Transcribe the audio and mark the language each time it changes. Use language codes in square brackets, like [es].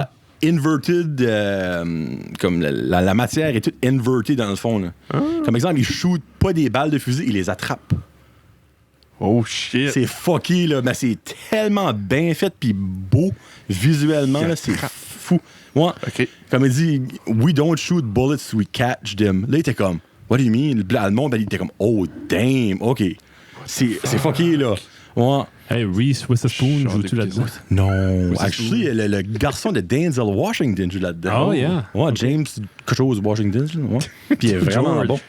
[fr] à inverted, comme la matière est toute invertée dans le fond. Là. Comme exemple, il shoot pas des balles de fusil, il les attrape. [en] Oh shit. [fr] C'est fucké, là, mais c'est tellement bien fait puis beau visuellement, là, c'est fou. Ouais. OK. Comme il dit, [en] we don't shoot bullets, we catch them. [fr] Là, il était comme, [en] what do you mean? [fr] Le monde, il était comme, [en] oh damn, [fr] OK. C'est fucké, là. Ouais. [en] Hey, Reese Witherspoon, [fr] Genre joues-tu de là-dedans? Non, actually, le garçon de Denzel Washington joue là-dedans. [en] Oh, yeah. [fr] Ouais, James quelque chose Washington. Ouais. Puis il est vraiment bon.